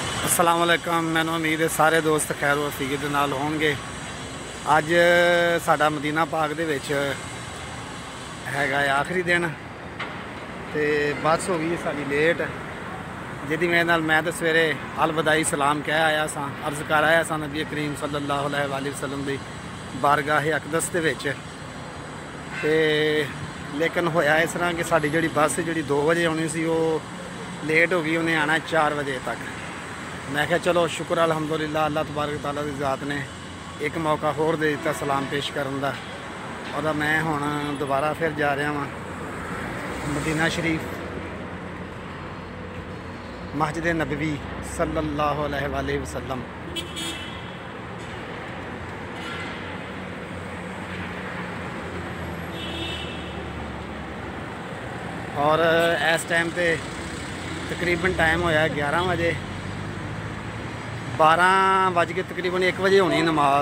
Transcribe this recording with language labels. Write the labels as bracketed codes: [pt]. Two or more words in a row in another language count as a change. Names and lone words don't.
[ar] السلام عليكم. [pa] مینوں امید ہے سارے دوست خیر وفیق دے نال ہونگے۔ اج ساڈا مدینہ پاک دے وچ ہیگا آخری دن تے بس ہو گئی ساڈی لیٹ، جہدی وجہ نال میں تو سویرے الوداعی سلام کہہ آیا سا، عرض کر آیا سا نبی کریم [ar] صلى الله عليه وسلم [pa] دی بارگاہ اقدس دے وچ. تے لیکن ہویا اس طرح کہ ساڈی جہڑی بس جہڑی 2 بجے آنی سی وہ لیٹ ہو گئی، انہیں آنا 4 بجے تک. میں کیا چلو شکر الحمدللہ اللہ تبارک تعالیٰ دی ذات نے ایک موقع ہور دے دتا سلام پیش کرن دا. اور میں ہن دوبارہ پھر جا رہا واں مدینہ شریف، مسجد نبوی [ar] صلى الله عليه وسلم. [pa] اور اس ٹائم پے تقریباً ٹائم ہویا 11 بجے، 12 بج کے تقریباً 1 بجے ہونی نماز.